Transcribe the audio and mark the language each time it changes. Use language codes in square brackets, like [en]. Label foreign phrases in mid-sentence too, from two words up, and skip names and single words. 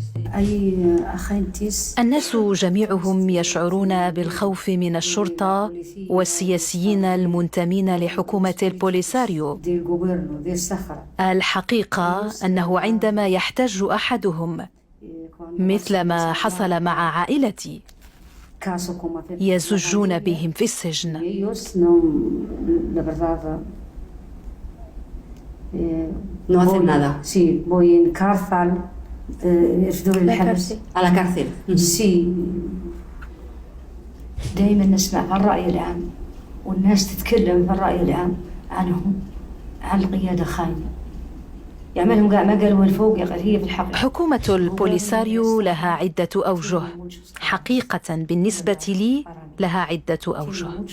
[ar] الناس جميعهم يشعرون بالخوف من الشرطة والسياسيين المنتمين لحكومة البوليساريو. الحقيقة أنه عندما يحتج أحدهم مثل ما حصل مع عائلتي يزجون بهم في السجن. [es] No hacen nada. Sí, voy en cárcel, a la cárcel. Sí. [ar] دائما نسمع الرأي العام والناس تتكلم في الرأي العام عنهم، عن القيادة خاينة. يعملهم قاع ما قالوا الفوق يا هي في الحق. حكومة البوليساريو لها عدة أوجه، حقيقة بالنسبة لي لها عدة أوجه.